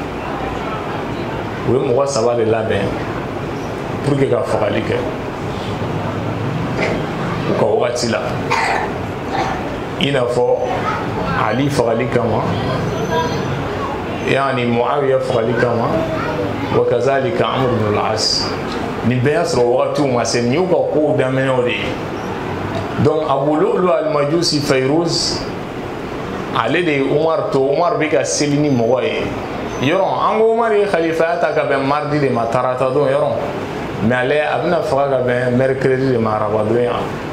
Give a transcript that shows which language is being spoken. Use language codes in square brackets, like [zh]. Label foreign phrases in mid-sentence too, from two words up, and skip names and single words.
[bm] U ye mɔgɔ 3 de labɛn pour que ka fagali kɛ u ka wagati la. I n'a fɔ Ali fagali kama, yani Muawiya fagali kama, [ar] وكذلك [bm] Amr ibn al-As. Ni bɛɛ y'a sɔrɔ wagatiw ma se, ni y'u ka kow daminɛw de ye. Donc Abu Lu'lu al-Majusi Fayruz ale de ye Umar to. Umar bɛ ka seli ni mɔgɔ ye. Yɔrɔ an ko Umar ye khalifaya ta ka bɛn mardi de ma tarata don yɔrɔ. Mais ale a bɛna faga ka bɛn mercredi de ma araba don yan.